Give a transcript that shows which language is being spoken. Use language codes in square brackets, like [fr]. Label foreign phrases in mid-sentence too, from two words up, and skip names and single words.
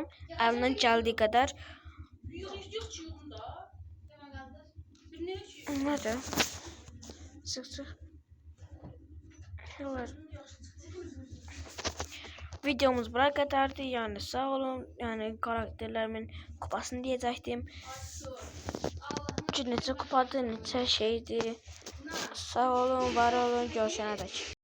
[tr] Elimden geldiği kadar. Nerede? Sık. Videomuz buraya kadardı. Yani sağ olun. Yani karakterlerimin kupasını diyecektim. [az] Neçə kupadır, neçə şeydir. [tr] Sağ olun, var olun. Görüşene dek.